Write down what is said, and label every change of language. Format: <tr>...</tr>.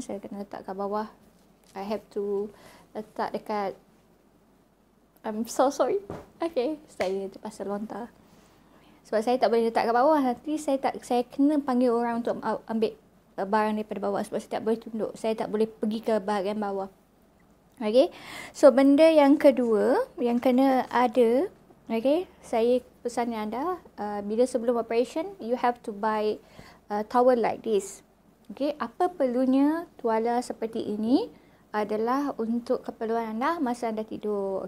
<ms>Saya kena letak kat bawah.</ms> <en>I have to</en> <ms>letak dekat.</ms> <en>I'm so sorry.</en> <ms>Okay, saya terpaksa lontar. Sebab saya tak boleh letak kat bawah. Nanti saya kena panggil orang untuk ambil barang daripada bawah. Sebab saya tak boleh tunduk. Saya tak boleh pergi ke bahagian bawah. Okay. So, benda yang kedua yang kena ada. Okay, saya pesan anda, bila sebelum operation,</ms> <en>you have to buy towel like this.</en> <ms>Okay, apa perlunya tuala seperti ini adalah untuk keperluan anda masa anda tidur.</ms>